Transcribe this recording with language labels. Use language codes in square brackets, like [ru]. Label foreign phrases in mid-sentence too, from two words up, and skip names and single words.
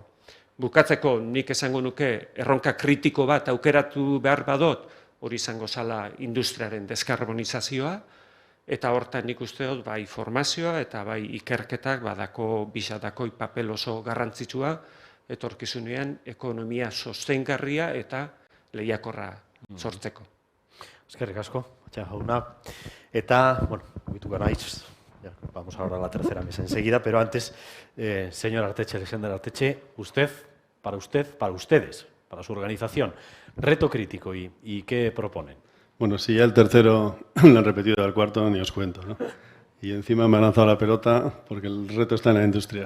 [eu] Bukatzeko nik esango nuke erronka kritiko bat aukeratu behar badot, hori izango zala industriaren deskarbonizazioa, eta hortan nik uste dut bai formazioa eta bai ikerketak bisatako papel oso garrantzitsua etorkizunean ekonomia sostengarria eta lehiakorra sortzeko. Eskerrik asko, Atxea jauna. Eta, bueno, mugitu gara hitz, [es] vamos ahora a la tercera mesa enseguida, pero antes, señor Artetxe, Alexander Artetxe, para ustedes, para su organización, reto crítico y ¿qué proponen? Bueno, si ya el tercero lo han repetido al cuarto, ni os cuento, ¿no? Y encima me ha lanzado la pelota porque el reto está en la industria.